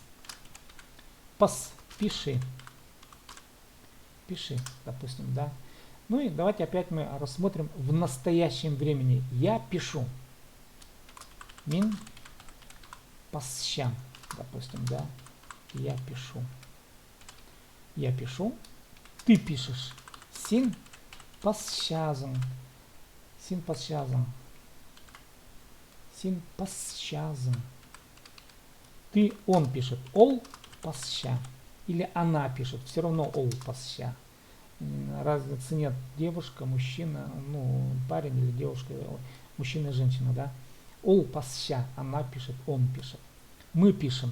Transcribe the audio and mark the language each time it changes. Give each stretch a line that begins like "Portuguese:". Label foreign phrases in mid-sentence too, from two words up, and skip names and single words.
Russian: Пас, пиши. Пиши, допустим, да. Ну и давайте опять мы рассмотрим в настоящем времени. Я пишу.
Khakas: Мин пасщам,
Russian: допустим, да. Я пишу. Я пишу. Ты пишешь.
Khakas: Син пасщазом. Син пасщазом. Син пасщазом.
Russian: Ты, он пишет.
Khakas: Ол пасща.
Russian: Или она пишет. Все равно
Khakas: ол пасща.
Russian: Разницы нет. Девушка, мужчина, ну, парень или девушка, мужчина и женщина, да.
Khakas: Ол пасща.
Russian: Она пишет, он пишет. Мы пишем.